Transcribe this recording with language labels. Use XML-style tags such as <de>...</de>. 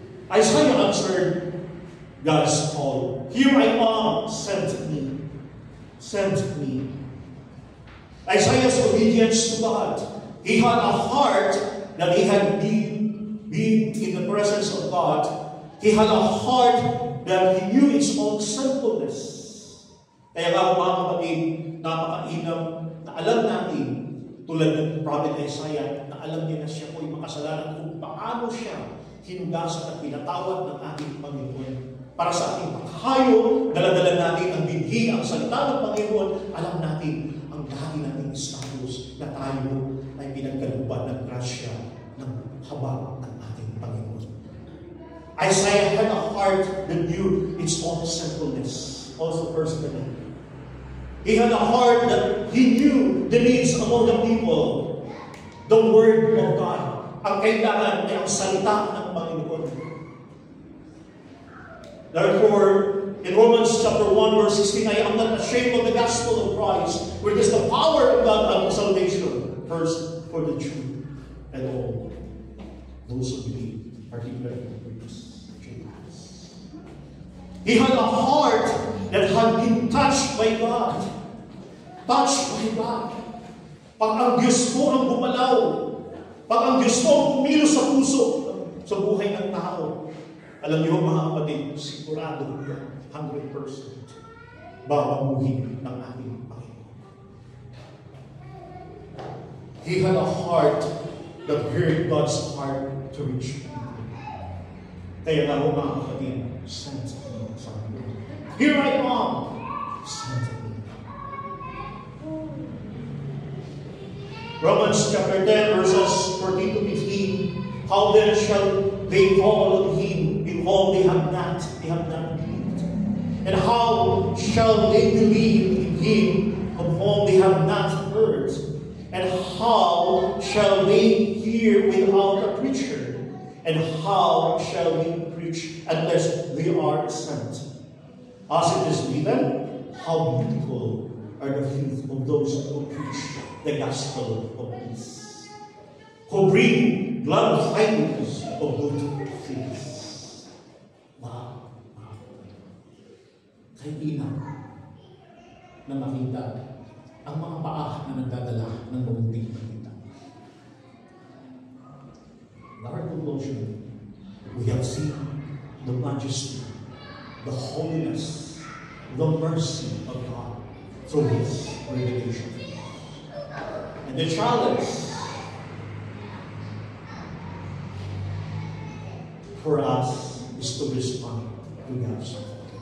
<en>Isaiah answered God's call. Here I am, send me. Send me. Isaiah's obedience to God. He had a heart that he had been in the presence of God. He had a heart that he knew its own sinfulness.</en> <tl>Kaya nga mga kapatid, napakainam na alam natin, tulad ng Prophet Isaiah, na alam niya na siya po'y makasalanan kung paano siya hinugasan at pinatawad ng ating Panginoon. Para sa ating paghayo, daladala natin ang binhi, ang salita ng Panginoon, alam natin ang dati nating status na tayo ay pinagkalooban ng grasya ng habang ng ating Panginoon.</tl> <en>Isaiah had a heart that knew its own sinfulness, also personally. He had a heart that he knew the needs among the people, the Word of God.</en> <tl>Ang kailangan ay ang salita ng Panginoon.</tl> <en>Therefore, in Romans chapter 1 verse 16, I am not ashamed of the gospel of Christ, for it is the power of God unto salvation, first for the Jew and all those who believe, particularly the Greeks, Gentiles. He had a heart that had been touched by God. Touched by God. Pag ang Diyos mo ang bumalaw, pag ang Diyos mo ang kumilos sa puso, sa buhay ng tao, alam niyo mga kapatid, sigurado yan, 100% babaguhin ng ating Panginoon. He had a heart that heard God's heart to reach people.</en> <tl>Kaya nga ho mga kapatid,</tl> <en>send me</en> <tl>sa akin.</tl> <en>Here I am, send me. Romans chapter 10 verses 14 to 15. How then shall they call on him in whom they have not believed? And how shall they believe in him of whom they have not heard? And how shall they hear without a preacher? And how shall we preach unless they are sent? As it is written, how beautiful are the feet of those who preach the gospel of peace, who bring glad tidings of good things. Wow.</en> <tl>Kaibigan na makita ang mga paa na nagdadala ng mabuting balita.</tl> <en>In our conclusion, we have seen the majesty, the holiness, the mercy of God through His revelation. And the challenge for us is to respond to God's call.</en>